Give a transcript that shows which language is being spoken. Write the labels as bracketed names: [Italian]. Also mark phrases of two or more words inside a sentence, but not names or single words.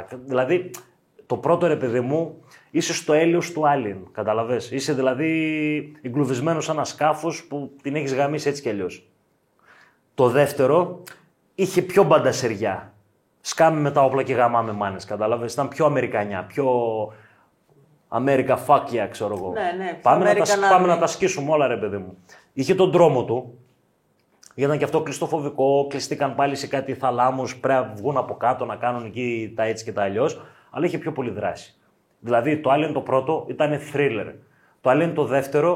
[Greek] Δηλαδή, το πρώτο ρε παιδί μου, είσαι στο έλεος του Alien. Καταλαβες. Είσαι δηλαδή εγκλωβισμένος σε ένα σκάφος που την έχεις γαμίσει έτσι κι αλλιώς. Το δεύτερο είχε πιο μπαντασεριά. Σκάμε με τα όπλα και γαμάμε μάνες, κατάλαβες. Ήταν πιο αμερικανιά, πιο [English] America fuck yeah, [Greek] ξέρω εγώ. Ναι, πάμε να τα σκίσουμε όλα, ρε παιδί μου. Είχε τον τρόμο του. Ήταν και αυτό κλειστοφοβικό, κλειστήκαν πάλι σε κάτι θαλάμους, πρέπει να βγουν από κάτω να κάνουν εκεί τα έτσι και τα αλλιώς. Αλλά είχε πιο πολύ δράση. Δηλαδή το Alien το πρώτο ήταν thriller. Το Alien το δεύτερο